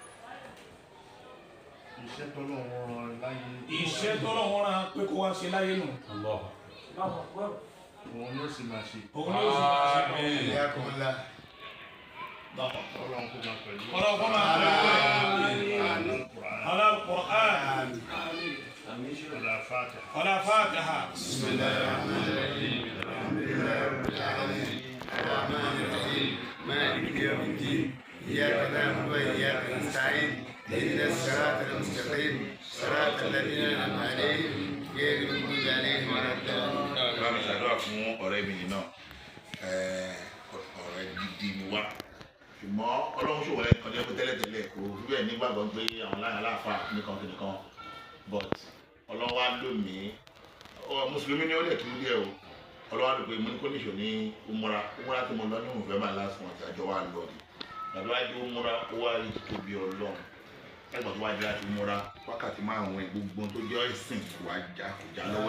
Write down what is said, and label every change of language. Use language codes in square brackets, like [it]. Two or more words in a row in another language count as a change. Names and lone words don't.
[yo] iṣẹ́ tọ́lọ́run rán láyé. iṣẹ́ tọ́lọ́run rán pé kó wá ṣe láyé nù. òun ló sì máa ṣe. òun ló sì máa ṣe. ìyá kan la. Ọlọ́run kó máa pẹ̀lú. Ọlọ́run kó máa pẹ̀lú. Al-Qur'an. Ala Fatiha. [ar] بسم الله الرحمن الرحيم. الحمد لله الرحمن الرحيم. الرحمن الرحيم. مالك يوم الدين. إياك نعبد وإياك نستعين. اهدنا الصراط المستقيم صراط الذين أنعمت عليهم غير المغضوب عليهم ولا الضالين. [yo] bá mi ṣàdúrà fún ọ̀rẹ́ mi yìí náà ọ̀rẹ́ gidi ni wá ṣùgbọ́n Ọlọ́run ṣòwò ẹ̀ kọjá pé tẹ́lẹ̀tẹ́lẹ̀ kò rí bẹ́ẹ̀ nígbàgbọ́ pé àwọn aláàfáà nìkan kìnìkan but Ọlọ́run wá lò mí mùsùlùmí ni ó lè tún díẹ̀ o Ọlọ́run wá lò pé mo ní kó níṣò ní umura tí mo lọ ní November last month àjọ wa lọ ni gbàdúrà umura ó wá rí tóbi Ọlọ́run ẹgbẹ́ tó wá jẹ́ láti múra wákàtí márùn-ún gbogbo tó jẹ́ ẹ̀sìn wá já lọ́wọ́ ẹ̀.